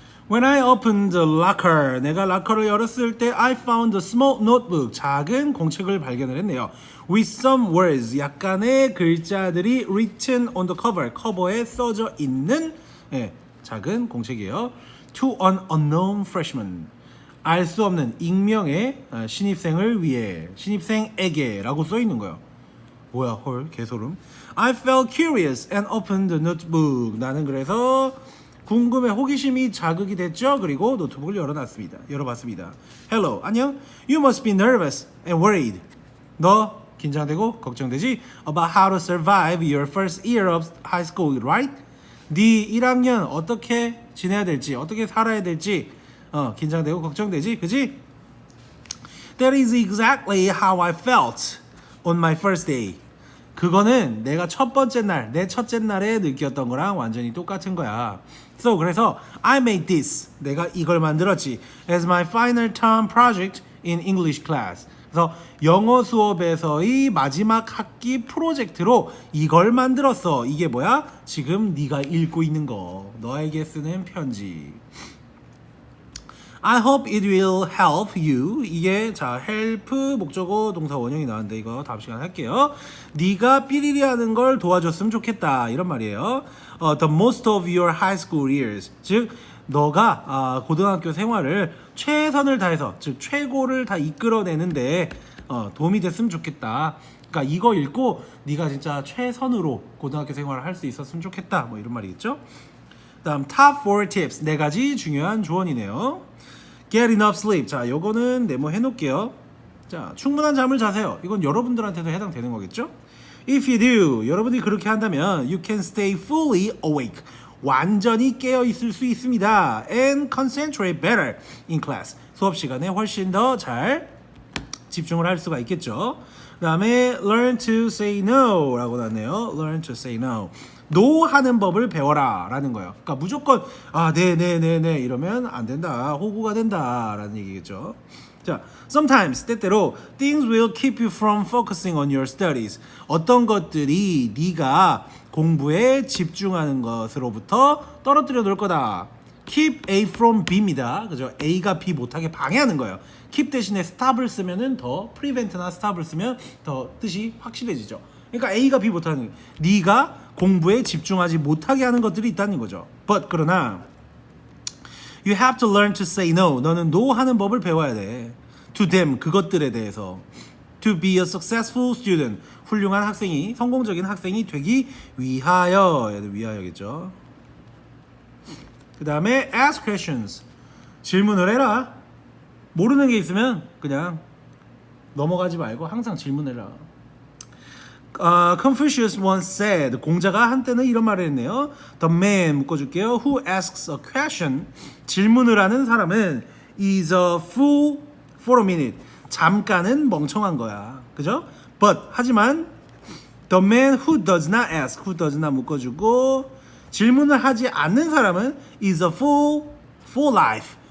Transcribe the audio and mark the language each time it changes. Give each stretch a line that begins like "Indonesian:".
English: When I opened the locker,
Korean: 내가 락커를 열었을 때
English: I found a small notebook,
Korean: 작은 공책을 발견을 했네요.
English: With some words,
Korean: 약간의 글자들이
English: written on the cover,
Korean: 커버에 써져 있는 작은 공책이에요.
English: To an unknown freshman,
Korean: 알 수 없는 익명의 신입생을 위해, 신입생에게 라고 써 있는 거예요. 뭐야, 헐, 개소름.
English: I felt curious and opened the notebook.
Korean: 나는 그래서 궁금해 호기심이 자극이 됐죠. 그리고 노트북을 열어봤습니다.
English: Hello, 안녕. You must be nervous and worried.
Korean: 너 긴장되고 걱정되지?
English: About how to survive your first year of high school, right?
Korean: 네 1학년 어떻게 지내야 될지, 어떻게 살아야 될지 긴장되고 걱정되지, 그지?
English: That is exactly how I felt on my first day.
Korean: 그거는 내가 첫 번째 날, 내 첫째 날에 느꼈던 거랑 완전히 똑같은 거야.
English: So
Korean: 그래서
English: I made this.
Korean: 내가 이걸 만들었지.
English: As my final term project in English class.
Korean: 그래서 영어 수업에서의 마지막 학기 프로젝트로 이걸 만들었어. 이게 뭐야? 지금 네가 읽고 있는 거. 너에게 쓰는 편지.
English: I hope it will help you.
Korean: 이게 자 help 목적어 동사 원형이 나왔는데 이거 다음 시간에 할게요. 네가 삐리리 하는 걸 도와줬으면 좋겠다 이런 말이에요.
English: The most of your high school years.
Korean: 즉 너가 고등학교 생활을 최선을 다해서 즉 최고를 다 이끌어내는데 도움이 됐으면 좋겠다. 그러니까 이거 읽고 네가 진짜 최선으로 고등학교 생활을 할 수 있었으면 좋겠다. 뭐 이런 말이겠죠. 다음 top 4 tips. 4가지 중요한 조언이네요. Get enough sleep. 자, 요거는 네모해 놓을게요. 자, 충분한 잠을 자세요. 이건 여러분들한테도 해당되는 거겠죠?
English: If you do,
Korean: 여러분이 그렇게 한다면
English: you can stay fully awake.
Korean: 완전히 깨어 있을 수 있습니다.
English: And concentrate better in class.
Korean: 수업 시간에 훨씬 더 잘 집중을 할 수가 있겠죠. 그 다음에
English: learn to say no
Korean: 라고 나왔네요.
English: learn to say no.
Korean: no 하는 법을 배워라 라는 거예요. 그러니까 무조건 네 이러면 안 된다. 호구가 된다 라는 얘기겠죠.
English: 자, sometimes
Korean: 때때로
English: things will keep you from focusing on your studies.
Korean: 어떤 것들이 네가 공부에 집중하는 것으로부터 떨어뜨려 놓을 거다. keep A from B입니다. 그죠? A가 B 못하게 방해하는 거예요. keep 대신에 stop을 쓰면은 더 prevent나 stop을 쓰면 더 뜻이 확실해지죠. 그러니까 A가 B 못하는 거예요. 네가 공부에 집중하지 못하게 하는 것들이 있다는 거죠.
English: But
Korean: 그러나
English: you have to learn to say no.
Korean: 너는 no 하는 법을 배워야 돼.
English: To them
Korean: 그것들에 대해서.
English: To be a successful student.
Korean: 훌륭한 학생이 성공적인 학생이 되기 위하여. 얘도 위하여겠죠. 그 다음에 ask questions. 질문을 해라. 모르는 게 있으면 그냥 넘어가지 말고 항상 질문해라. Confucius once said. 공자가 한때는 이런 말을 했네요.
English: The man
Korean: 묶어줄게요.
English: Who asks a question.
Korean: 질문을 하는 사람은
English: is a fool for a minute.
Korean: 잠깐은 멍청한 거야. 그죠?
English: But
Korean: 하지만
English: the man who does not ask. Who does not
Korean: 묶어주고 질문을 하지 않는 사람은
English: is a fool for life.